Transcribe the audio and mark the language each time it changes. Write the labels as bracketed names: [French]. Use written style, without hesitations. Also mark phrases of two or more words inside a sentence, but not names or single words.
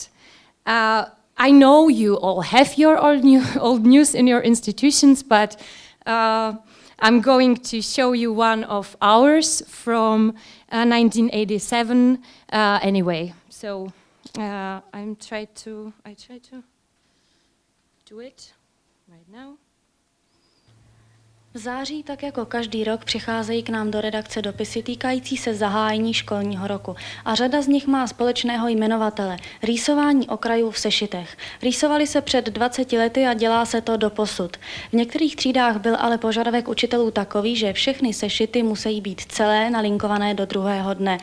[English] I know you all have your old news in your institutions, but I'm going to show you one of ours from 1987 anyway. So I try to do it right now. [Czech] V září, tak jako každý rok, přicházejí k nám do redakce dopisy týkající se zahájení školního roku. A řada z nich má společného jmenovatele – rýsování okrajů v sešitech. Rýsovali se před 20 lety a dělá se to doposud. V některých třídách byl ale požadavek učitelů takový, že všechny sešity musí být celé nalinkované do druhého dne.